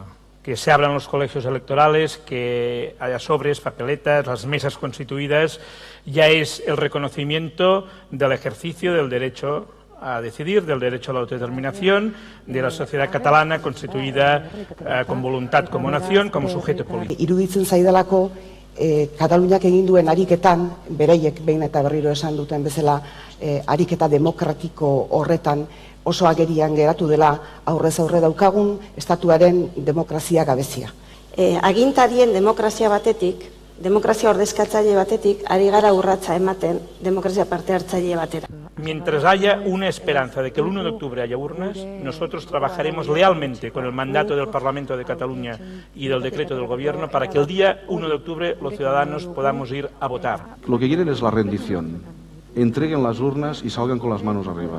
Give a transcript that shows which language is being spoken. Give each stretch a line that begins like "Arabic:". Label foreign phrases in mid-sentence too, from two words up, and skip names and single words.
Spanish: Que se abran los colegios electorales, que haya sobres, papeletas, las mesas constituidas, ya es el reconocimiento del ejercicio del derecho a decidir, del derecho a la autodeterminación, de la sociedad catalana constituida con voluntad como nación, como sujeto político.
Basque: Iruditzen zaidalako Kataluniak egin duen ariketan, bereiek behin eta berriro esan duten bezala, ariketa demokratiko horretan oso agerian geratu dela aurrez aurre daukagun estatuaren demokrazia gabezia. Agintarien demokrazia batetik, demokrazia ordezkatzaile batetik, ari gara urratsa ematen demokrazia parte hartzaile batera.
Spanish: Mientras haya una esperanza de que el 1 de octubre haya urnas, nosotros trabajaremos lealmente con el mandato del Parlamento de Cataluña y del decreto del Gobierno para que el día 1 de octubre los ciudadanos podamos ir a votar. Lo que quieren es la rendición. Entreguen las urnas y salgan con las manos arriba.